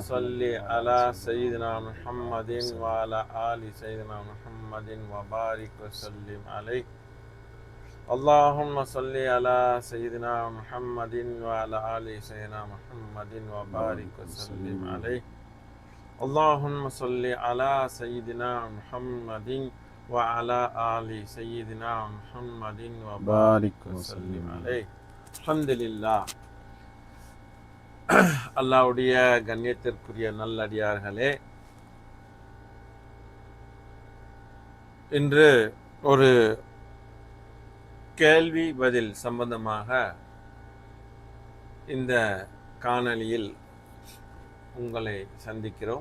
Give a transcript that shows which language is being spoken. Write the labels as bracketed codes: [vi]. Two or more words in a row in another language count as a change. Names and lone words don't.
[ar] صل على سيدنا محمد وعلى آل سيدنا محمد وبارك وسلم عليه اللهم صل على سيدنا محمد وعلى آل سيدنا محمد وبارك وسلم عليه اللهم صل على سيدنا محمد وعلى آل سيدنا محمد وبارك وسلم عليه. [ta] அல்ஹம்துலில்லாஹ். அல்லாஹ்வுடைய கண்ணியத்திற்குரிய நல்லடியார்களே, இன்று ஒரு கேள்வி பதில் சம்பந்தமாக இந்த காணொளியில் உங்களை சந்திக்கிறோம்.